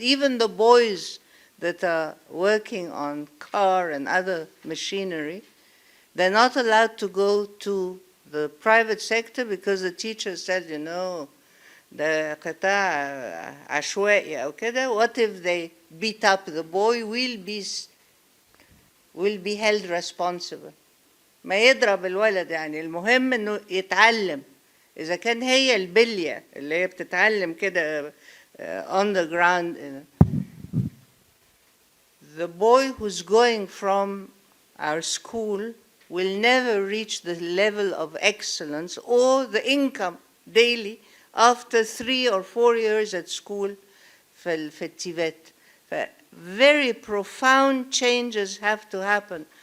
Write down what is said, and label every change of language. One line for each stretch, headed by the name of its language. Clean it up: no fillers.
English: Even the boys that are working on car and other machinery, they're not allowed to go to the private sector because the teacher said, you know, the
Arabic: قطاع عشوائي أو كده,
English: what if they beat up the boy, will be held responsible.
Arabic: ما يضرب الولد يعني, المهم انه يتعلم. إذا كان هي البلية اللي هي بتتعلم كده
English: on the ground. The boy who's going from our school will never reach the level of excellence or the income daily after 3 or 4 years at school
Arabic: في التibet.
English: Very profound changes have to happen.